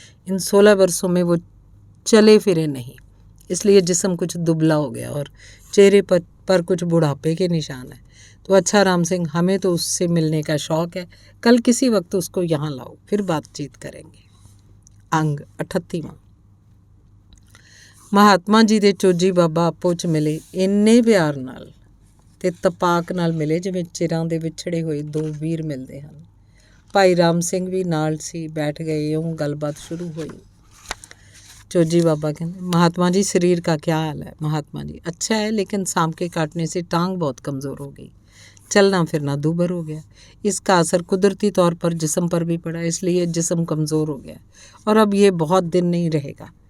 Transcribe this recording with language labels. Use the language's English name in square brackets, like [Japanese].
[Hindi] इन 16 वर्षों में वो चले फिरे नहीं, इसलिए जिस्म कुछ दुबला हो गया और चेहरे पर कुछ बुढ़ापे के निशान हैं। तो अच्छा राम सिंह, हमें तो उससे मिलने का शौक़ है। कल किसी वक्त उसको यहाँ लाओ, फिर बातचीत करेंगे। अंग 38वां। [Punjabi] महात्मा जी दे चोजी बाबा आपो च मिले ਇੰਨੇ ਪਿਆਰ ਨਾਲ ਤੇ ਤਪਾਕ ਨਾਲ ਮਿਲੇ ਜਿਵੇਂ ਚਿਰਾਂ ਦੇ ਵਿਛੜੇ ਹੋਏ 2 ਵੀਰ ਮਿਲਦੇ ਹਨ। ਭਾਈ ਰਾਮ ਸਿੰਘ ਵੀ ਨਾਲ ਸੀ, [Hindi] बैठ गए, यूँ गलबात शुरू हुई। चोजी बाबा कहते, महात्मा जी शरीर का क्या हाल है? महात्मा जी, अच्छा है, लेकिन सांप के काटने से टांग बहुत कमज़ोर हो गई, चलना फिरना दूभर हो गया। इसका असर कुदरती तौर पर जिस्म पर भी पड़ा, इसलिए जिस्म कमज़ोर हो गया और अब ये बहुत दिन नहीं रहेगा।